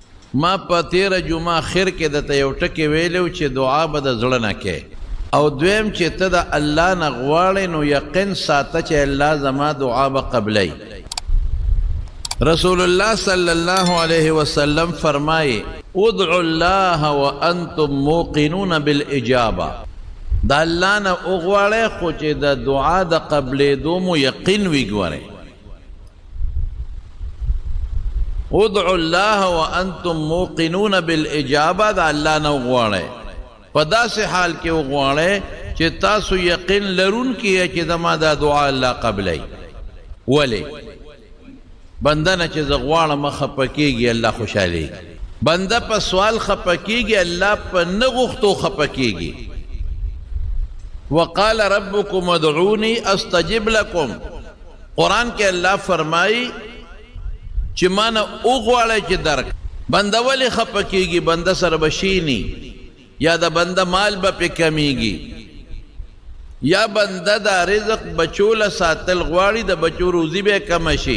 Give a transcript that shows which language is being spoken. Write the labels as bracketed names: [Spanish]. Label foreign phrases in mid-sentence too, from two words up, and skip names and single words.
[Pashto] ما په تیره جمعه خیر کې درته یو ټکې ویلو چې دعا به د زړه نه کې، او دویم چې ته د الله نه غواړې نو یقین ساته چې الله زما دعا به قبلی. [Arabic] رسول الله صلی الله علیه وسلم فرمایي ادعوا الله وانتم موقنون بالاجابه، [Pashto] د الله نه وغواړئ خو چې د دعا د قبلېدو مو یقین وي. [Arabic] ګورئ ادعوا الله وانتم موقنون بالاجابه، [Pashto] د الله نه وغواړئ په داسې حال کې وغواړئ چې تاسو یقین لرونکي یې چې زما دا دعا الله قبلی. ولې؟ بنده نه چې زه غواړم خفه کېږي الله خوشحالېږي، بنده په سوال خفه کېږي الله په نه غوښتو خفه کېږي. [Arabic] وقال ربكم ادعوني استجب لكم، [Pashto] قرآن کې الله فرمایي چې مانه وغواړئ چې درک. بنده ولې خفه کېږي؟ بنده سره به شینی، یا د بنده مال به پې کمیږي، یا بنده دا رزق بچو له ساتل غواړي، د بچو روزي به کمه شي.